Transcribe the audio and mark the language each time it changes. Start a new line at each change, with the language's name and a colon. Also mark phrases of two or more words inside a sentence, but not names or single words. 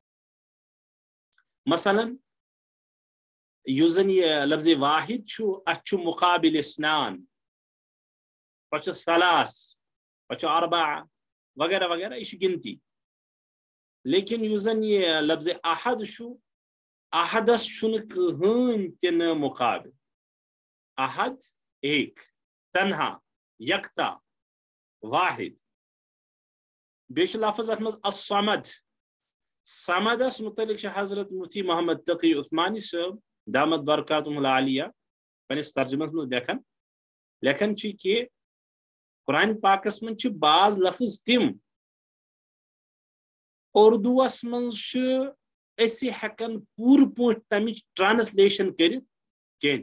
Kashmiri: مثلاً یُس زن یہِ لفظ واحد چھُ، اتھ چھُ مقابل اسنان، پتہٕ چھُ ثلاث، پتہٕ چھُ اربعہ وغیرہ وغیرہ، یہِ چھُ گنتی. لیکن یُس زن یہِ لفظ احد چھُ، احدس چھُنہٕ کٕہٕنۍ تہِ نہٕ مقابل.
Urdu: احد ایک، تنہا، یکتا، واحد.
Kashmiri: بیٚیہِ چھُ لفظ اتھ منٛز الصمد. صمدس متعلق چھُ حضرت مفتی محمد تقی عثمانی صٲب
Arabic: دامت برکاتہم العالیہ
Kashmiri: پننِس ترجمس منٛز لیکھان چھِ کہِ قرآن پاکس منٛز چھِ بعض لفظ تِم اردوٗوس منٛز چھِ أسۍ ہٮ۪کان پوٗرٕ پٲٹھۍ تمِچ ٹرانسلیشن کٔرِتھ کینٛہہ.